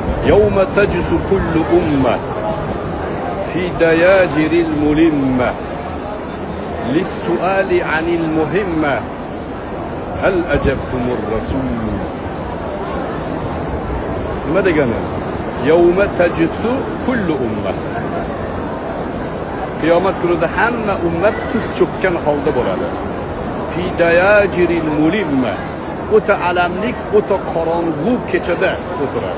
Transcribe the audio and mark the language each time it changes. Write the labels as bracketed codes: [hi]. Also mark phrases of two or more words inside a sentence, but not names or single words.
[ar] يوم تجس كل أمة في دياجر الملمة للسؤال عن المهمة هل أجبتم الرسول. [uz] nima degani? [ar] يوم تجثو كل أمة. [uz] Qiyomat kunida hamma ummat tiz cho'kkan holda bo'ladi. [ar] في دياجر الملمة. [uz] O'ta alamlik, o'ta qorong'u kechada o'tiradi.